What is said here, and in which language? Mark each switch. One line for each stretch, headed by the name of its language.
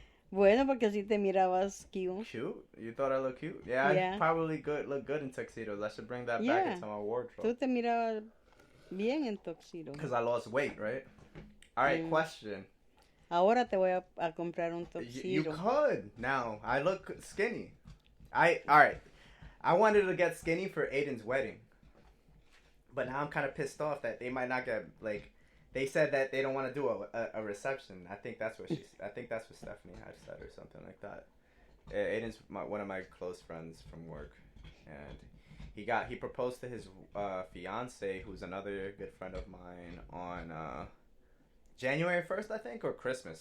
Spanish: Bueno, porque así te mirabas cute.
English: Cute? You thought I looked cute? Yeah. I probably look good in tuxedos. I should bring that back into my wardrobe.
Spanish: Tú te mirabas bien en tuxedo.
English: Because I lost weight, right? All right, question.
Spanish: Ahora te voy a comprar un tuxedo.
English: You could. Now, I look skinny. All right. I wanted to get skinny for Aiden's wedding. But now I'm kind of pissed off that they might not get, like, they said that they don't want to do a reception. I think that's what Stephanie had said or something like that. Aiden's one of my close friends from work. And he proposed to his fiance, who's another good friend of mine, on January 1st, I think, or Christmas.